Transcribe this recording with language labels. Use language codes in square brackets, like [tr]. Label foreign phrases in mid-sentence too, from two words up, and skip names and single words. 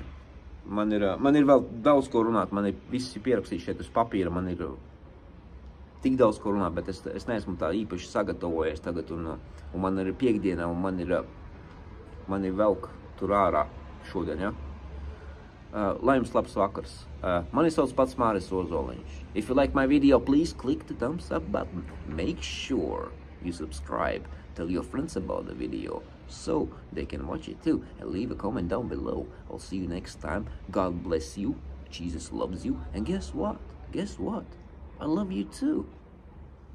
[lv] Man ir vēl daudz ko runāt, man ir visi pierakstīti šeit uz papīra, man ir tik daudz ko runāt, bet es neesmu tā īpaši sagatavojies tagad, un man ir piekdiena, un man ir velk tur ārā šodien, ja? Lai jums labs vakars. Mani sauc pats Māris Ozoliņš. [en] If you like my video, please click the thumbs up button. Make sure you subscribe. Tell your friends about the video so they can watch it too. And leave a comment down below. I'll see you next time. God bless you. Jesus loves you. And guess what? Guess what? I love you too.